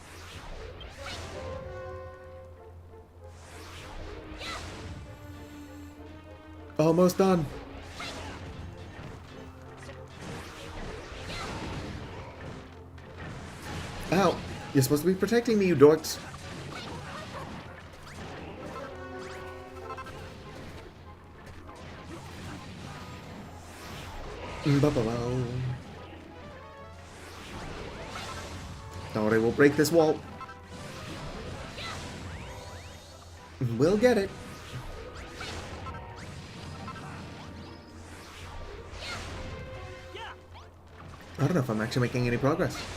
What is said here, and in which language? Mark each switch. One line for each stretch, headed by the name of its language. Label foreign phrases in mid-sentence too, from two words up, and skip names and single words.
English: Almost done. Ow. You're supposed to be protecting me, you dorks. Ba-ba-bow. Don't worry, we'll break this wall. We'll get it. I don't know if I'm actually making any progress.